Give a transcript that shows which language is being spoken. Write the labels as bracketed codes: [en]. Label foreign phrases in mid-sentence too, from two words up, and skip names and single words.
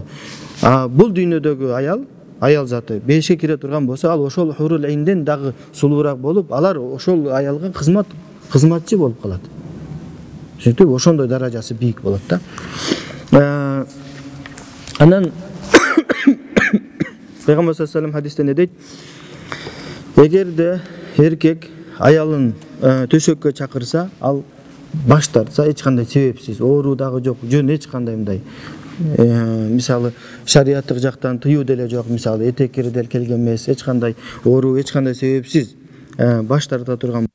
[ky] Бул дүйнөдөгү аял заты бешке кире турган болсо, ал ошол [ar] حور العين [ky] дагы сулуураак болуп, алар ошол аялга кызматчы болуп калат. Сөйтүп ошондой даражасы бийик болот да. Анан Пейгамбер [ar] صلى الله عليه وسلم [ky] хадисте не дейт? Эгерде эркек аялын төшөккө чакырса, ал баш тартса, эч кандай себепсиз, оору дагы жок, жөн эч кандай мындай мисалы шариаттык жактан тыюу деле жок, мисалы этеккири деле келген эмес, эч кандай оору, эч кандай себепсиз баш тарта турган.